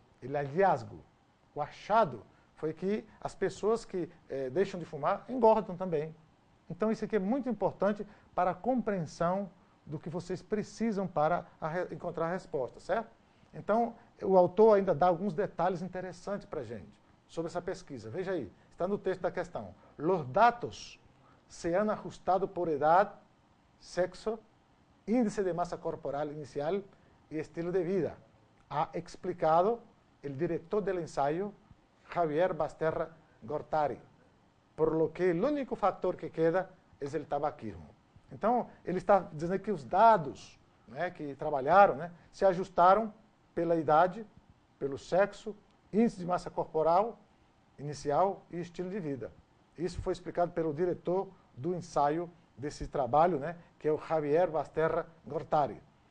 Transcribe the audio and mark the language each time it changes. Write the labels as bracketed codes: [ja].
[pt] O hallazgo, o achado, foi que as pessoas que deixam de fumar engordam também. Então, isso aqui é muito importante para a compreensão do que vocês precisam para encontrar a resposta, certo? Então, o autor ainda dá alguns detalhes interessantes para a gente sobre essa pesquisa. Veja aí, está no texto da questão. [es] Los datos se han ajustado por edad, sexo, índice de masa corporal inicial y estilo de vida, ha explicado el director del ensayo, Javier Basterra Gortari, por lo que el único factor que queda es el tabaquismo. [pt] Então, ele está dizendo que os dados, né, que trabalharam, né, se ajustaram pela idade, pelo sexo, índice de massa corporal inicial e estilo de vida. Isso foi explicado pelo diretor do ensaio desse trabalho, né, que é o Javier Basterra Gortari.